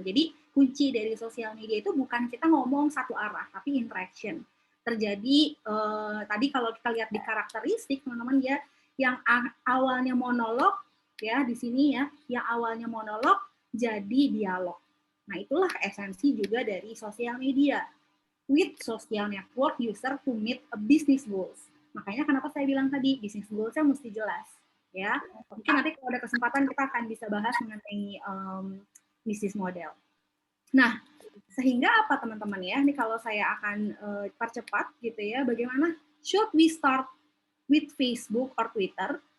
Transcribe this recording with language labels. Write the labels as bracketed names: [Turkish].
[Indonesian] Jadi kunci dari sosial media itu bukan kita ngomong satu arah, tapi interaction. Terjadi tadi kalau kita lihat di karakteristik teman-teman ya, yang awalnya monolog ya di sini ya, yang awalnya monolog jadi dialog. Nah, itulah esensi juga dari sosial media. [English] With social network user to meet a business goals. [Indonesian] Makanya kenapa saya bilang tadi business goals-nya mesti jelas ya. Mungkin nanti kalau ada kesempatan kita akan bisa bahas mengenai bisnis model. Nah, sehingga apa teman-teman ya? Ini kalau saya akan percepat gitu ya. Bagaimana [English] should we start with Facebook or Twitter?